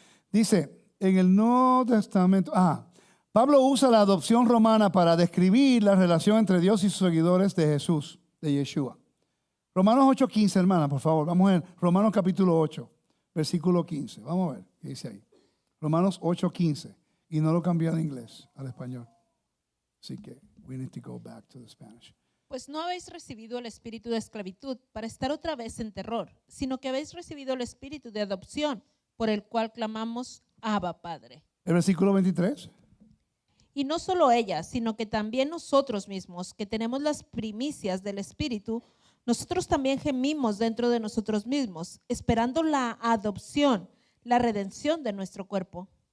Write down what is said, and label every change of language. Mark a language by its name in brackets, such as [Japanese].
[Spanish] Dice, en el Nuevo Testamento, Pablo usa la adopción romana para describir la relación entre Dios y sus seguidores de Jesús, de Yeshua. Romanos 8:15, hermana, por favor. Vamos a ver. Romanos capítulo 8, versículo 15. Vamos a ver qué dice ahí. Romanos 8:15. Y no lo cambié al inglés, al español. Así que, [English] we need to go back to the Spanish. [Spanish] Pues no habéis recibido el espíritu de esclavitud para estar otra vez en terror, sino que habéis recibido el espíritu de adopción, por el cual clamamos Abba, Padre. El versículo 23. Y no solo ella, sino que también nosotros mismos, que tenemos las primicias del espíritu, nosotros también gemimos dentro de nosotros mismos, esperando la adopción, la redención de nuestro cuerpo.